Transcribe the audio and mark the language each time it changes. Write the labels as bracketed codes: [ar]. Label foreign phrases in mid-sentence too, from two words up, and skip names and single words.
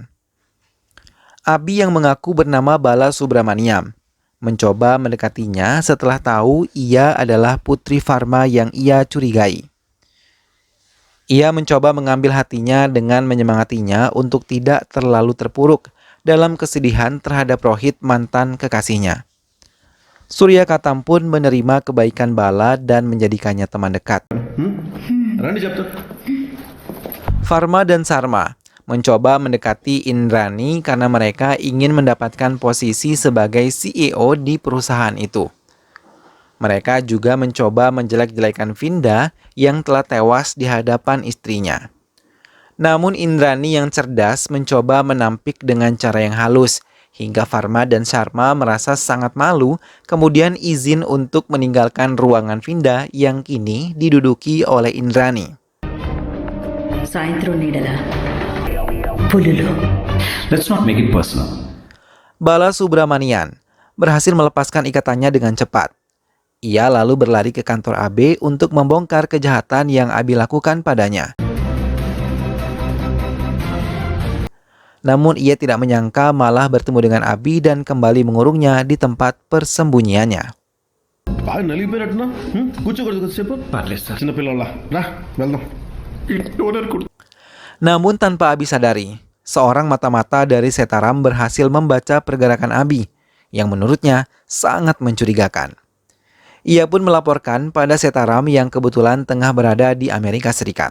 [id] Abi yang mengaku bernama Bala Subramaniam mencoba mendekatinya setelah tahu ia adalah putri Farma yang ia curigai. Ia mencoba mengambil hatinya dengan menyemangatinya untuk tidak terlalu terpuruk dalam kesedihan terhadap Rohit, mantan kekasihnya. Surya Katam pun menerima kebaikan Bala dan menjadikannya teman dekat. [te] రండి చెప్తా. [id] Farma dan Sarma mencoba mendekati Indrani karena mereka ingin mendapatkan posisi sebagai CEO di perusahaan itu. Mereka juga mencoba menjelek-jelekan Vinda yang telah tewas di hadapan istrinya. Namun Indrani yang cerdas mencoba menampik dengan cara yang halus, hingga Farma dan Sharma merasa sangat malu, kemudian izin untuk meninggalkan ruangan Vinda yang kini diduduki oleh Indrani. [te] సాయంత్రం నీడల పులులు [en] Let's not make it personal. [id] Bala Subramanian berhasil melepaskan ikatannya dengan cepat. Ia lalu berlari ke kantor AB untuk membongkar kejahatan yang Abi lakukan padanya. Namun ia tidak menyangka malah bertemu dengan Abi dan kembali mengurungnya di tempat persembunyiannya. [te] బాగా నలిగిపోయినట్టున్నా కూర్చోకూడదు కొద్దిసేపు పర్లేదు సార్. చిన్నపిల్లల రా వెళ్దాం. [id] Namun tanpa Abi sadari, seorang mata-mata dari Setaram berhasil membaca pergerakan Abi yang menurutnya sangat mencurigakan. Ia pun melaporkan pada Setaram yang kebetulan tengah berada di Amerika Serikat.